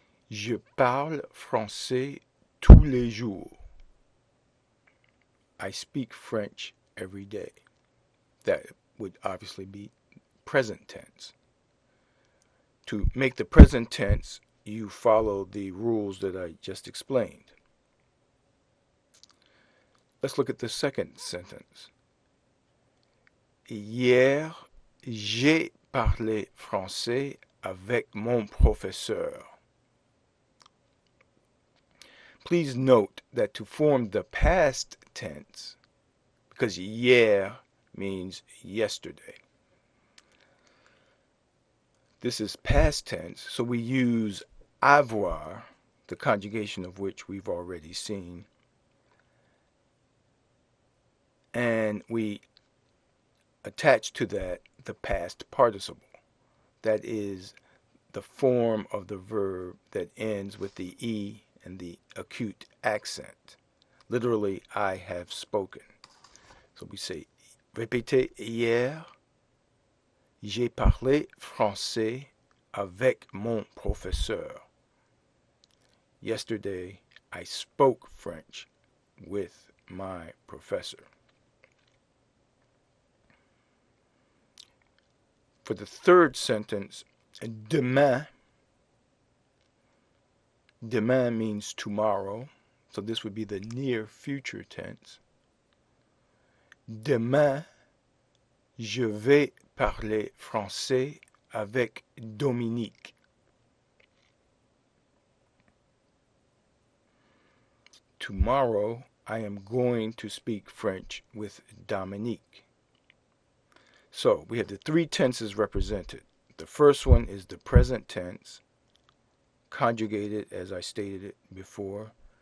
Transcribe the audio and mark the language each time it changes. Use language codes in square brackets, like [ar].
[fr] Je parle français tous les jours. [en] I speak French every day. That would obviously be present tense. To make the present tense, you follow the rules that I just explained. Let's look at the second sentence. [fr] Hier, j'ai parlé français avec mon professeur. [en] Please note that to form the past tense, because hier means yesterday, this is past tense, so we use avoir, the conjugation of which we've already seen, and we attach to that the past participle. That is the form of the verb that ends with the E and the acute accent. Literally, I have spoken. [fr] So we say, répétez, hier, j'ai parlé français avec mon professeur. [en] Yesterday, I spoke French with my professor. For the third sentence, demain. Demain means tomorrow, so this would be the near future tense. [fr] Demain, je vais parler français avec Dominique. [en] Tomorrow, I am going to speak French with Dominique. So we have the three tenses represented. The first one is the present tense, conjugated as I stated it before.